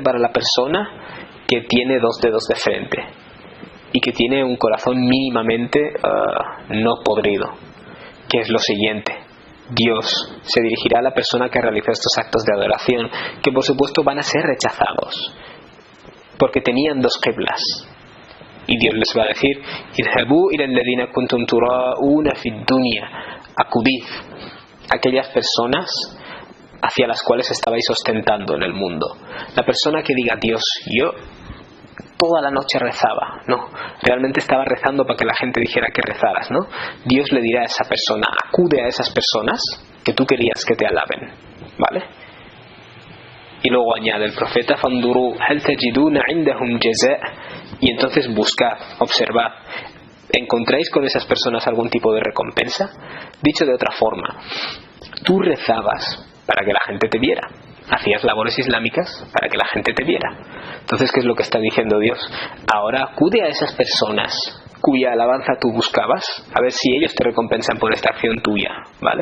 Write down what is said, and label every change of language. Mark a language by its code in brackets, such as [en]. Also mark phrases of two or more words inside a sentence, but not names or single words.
[es] para la persona que tiene dos dedos de frente y que tiene un corazón mínimamente no podrido, que es lo siguiente: Dios se dirigirá a la persona que realiza estos actos de adoración, que por supuesto van a ser rechazados porque tenían dos qiblas, y Dios les va a decir: [ar] اذهبوا إلى الذين كنتم تراؤون في الدنيا, [es] acudid a aquellas personas hacia las cuales estabais ostentando en el mundo. La persona que diga: Dios, yo toda la noche rezaba, no, realmente estaba rezando para que la gente dijera que rezaras, ¿no? Dios le dirá a esa persona: acude a esas personas que tú querías que te alaben, ¿vale? Y luego añade el profeta: [ar] فانظروا هل تجدون عندهم جزاء, [es] y entonces buscad, observad, ¿encontráis con esas personas algún tipo de recompensa? Dicho de otra forma, tú rezabas para que la gente te viera, hacías labores islámicas para que la gente te viera. Entonces, ¿qué es lo que está diciendo Dios? Ahora acude a esas personas cuya alabanza tú buscabas, a ver si ellos te recompensan por esta acción tuya, ¿vale?